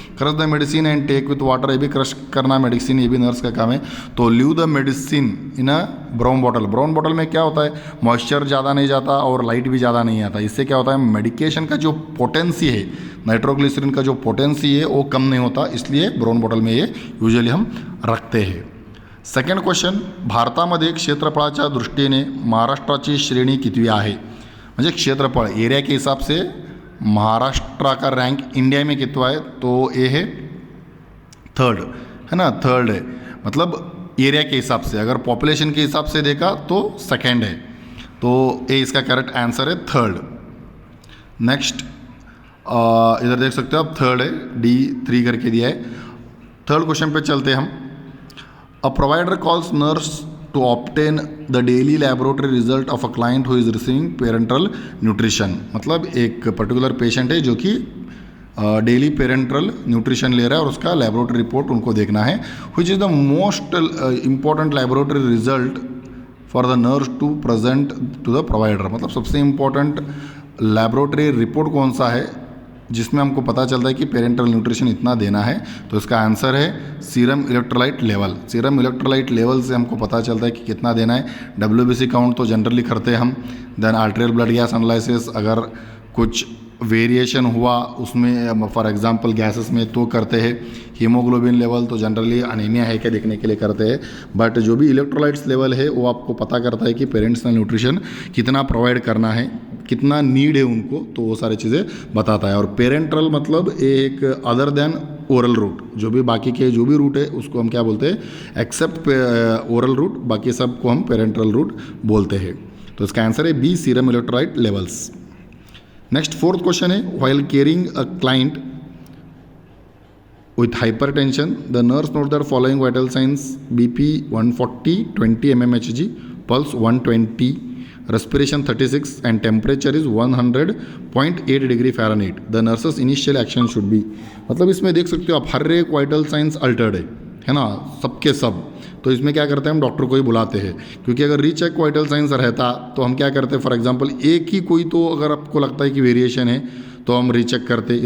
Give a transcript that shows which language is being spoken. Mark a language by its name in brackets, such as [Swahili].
[English] crush the medicine and take with water, [Hindi] ये भी crush करना मेडिसिन, ये भी नर्स का काम है। तो [English] leave the medicine in a brown bottle, [Hindi] brown bottle में क्या होता है, मॉइस्चर ज़्यादा नहीं जाता और लाइट भी ज़्यादा नहीं आता। इससे क्या होता है, मेडिकेशन का जो पोटेंसी है, नाइट्रोग्लिसरीन का जो पोटेंसी है वो कम नहीं होता, इसलिए ब्राउन बॉटल में ये यूजुअली हम रखते हैं। [Marathi] सेकंड क्वेश्चन, भारतामध्ये क्षेत्रफळाच्या दृष्टीने महाराष्ट्राची श्रेणी कितवी आहे। [Hindi] म्हणजे क्षेत्रफळ एरिया के हिसाब से महाराष्ट्र का रैंक इंडिया में कितना है, तो ये है थर्ड, है ना, थर्ड है। मतलब एरिया के हिसाब से, अगर पॉपुलेशन के हिसाब से देखा तो सेकंड है, तो ये इसका करेक्ट आंसर है थर्ड। नेक्स्ट इधर देख सकते हो आप, थर्ड है, D3 करके दिया है। थर्ड क्वेश्चन पे चलते हैं हम। [English] A provider calls nurse to obtain the daily laboratory result of a client who is receiving parenteral nutrition। [Hindi] मतलब एक पर्टिकुलर पेशेंट है जो कि डेली पेरेंट्रल न्यूट्रिशन ले रहा है और उसका लेबोरेटरी रिपोर्ट उनको देखना है। [English] Which is the most important laboratory result for the nurse to present to the provider. [Hindi] मतलब सबसे इम्पॉर्टेंट लेबोरेटरी रिपोर्ट कौन सा है जिसमें हमको पता चलता है कि पेरेंटल न्यूट्रिशन इतना देना है। तो इसका आंसर है serum electrolyte level. Serum electrolyte level से हमको पता चलता है कि कितना देना है। WBC काउंट तो जनरली करते हैं हम, then arterial blood gas analysis, अगर कुछ वेरिएशन हुआ उसमें फॉर एग्जांपल गैसेस में तो करते हैं। हीमोग्लोबिन लेवल तो जनरली अनीमिया है क्या देखने के लिए करते हैं, बट जो भी इलेक्ट्रोलाइट्स लेवल है वो आपको पता करता है कि पेरेंट्स न्यूट्रिशन कितना प्रोवाइड करना है, कितना नीड है उनको, तो वो सारी चीज़ें बताता है। और पेरेंट्रल मतलब एक अदर देन ओरल रूट, जो भी बाकी के जो भी रूट है उसको हम क्या बोलते हैं, एक्सेप्ट ओरल रूट, बाकी सब को हम पेरेंट्रल रूट बोलते हैं। तो इसका आंसर है B, serum electrolyte levels. [English] Next fourth question है, while caring a client with hypertension, the nurse note the following vital signs: BP 140, 20 mmHg, pulse 120, respiration 36, and temperature is 100.8 degree Fahrenheit. The nurse's initial action should be, [Hindi] मतलब इसमें देख सकते हो आप हर एक vital science Altered है ना, सबके सब। तो इसमें क्या करते हैं, हम डॉक्टर को ही बुलाते हैं, क्योंकि अगर रीचेक वाइटल साइंस रहता तो हम क्या करते हैं, फॉर एग्जांपल एक ही कोई तो अगर आपको लगता है कि वेरिएशन है तो हम रीचेक करते।